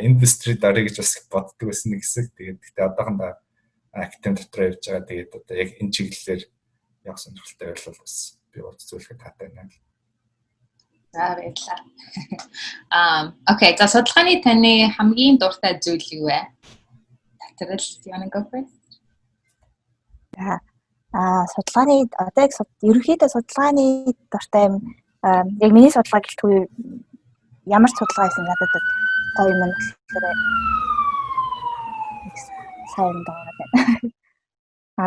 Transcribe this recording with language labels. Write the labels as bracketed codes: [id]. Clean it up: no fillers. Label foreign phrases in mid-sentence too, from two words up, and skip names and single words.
[mn] Индустри дарыг гэж бас боддог байсан нэг хэсэг. Тэгээд гэхдээ одоохондоо академи дотроо явж байгаа. Тэгээд одоо яг энэ чиглэлээр яг сонирхолтой байвал бас би уулзуулахад таатай байна. За баярлалаа. Окей, за судалгааны таны хамгийн дуртай зүйл юу вэ? [en] Tsatsral, do you want to go first? [mn] Судалгааны одоо яг ерөнхийдөө судалгааны дуртай юм яг миний судалгаа гэлтгүй ямар ч судалгаа хийсэн надад гоё юм болохоор сайн дуртай байна.